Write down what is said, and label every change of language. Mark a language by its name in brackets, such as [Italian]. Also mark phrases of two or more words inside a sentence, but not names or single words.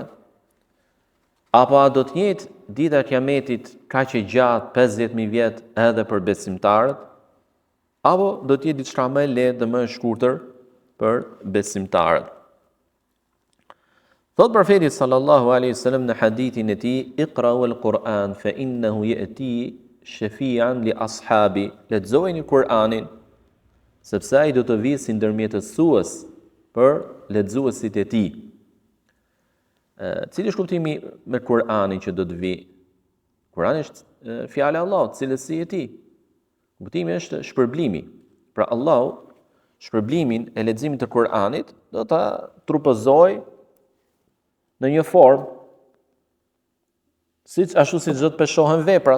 [Albanian] Apo a do të jetë dita e Kiametit kaq e gjatë 50.000 vjet edhe për besimtarët? Apo do të jetë diçka më e lehtë dhe më e shkurtër për besimtarët? Thot profeti [Arabic] صلى الله عليه وسلم [Albanian] në hadithin e tij, [Arabic] "اقرءوا القرآن فإنه يأتي شفيعا لأصحابه." [Albanian] Lexojeni Kur'anin, sepse ai do të vijë si ndërmjetësues për lexuesit e tij. Cili është kuptimi me Kur'anin që do të vijë? Kur'ani është fjala e Allahut, cilësi e tij. Kuptimi është shpërblimi. Pra Allahu shpërblimin e leximit të Kur'anit do ta trupëzojë në një formë, ashtu siç do të peshohen veprat.